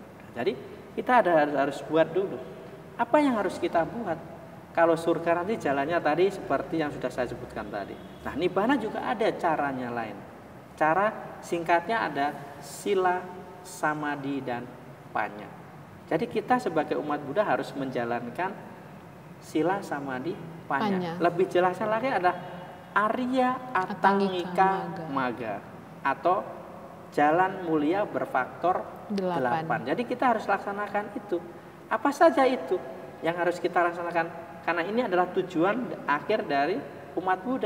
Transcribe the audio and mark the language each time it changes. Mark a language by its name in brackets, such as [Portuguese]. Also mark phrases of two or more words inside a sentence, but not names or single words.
[Indonesian] Jadi kita harus buat dulu. Apa yang harus kita buat? Kalau surga nanti jalannya tadi seperti yang sudah saya sebutkan tadi. Nah, nibbana juga ada caranya lain. Cara singkatnya ada sila, samadhi, dan panya. Jadi kita sebagai umat Buddha harus menjalankan sila, samadhi, panya. Lebih jelasnya lagi ada Arya Atangika Maga atau jalan mulia berfaktor 8. Jadi kita harus laksanakan itu. Apa saja itu yang harus kita laksanakan? Karena ini adalah tujuan akhir dari umat Buddha.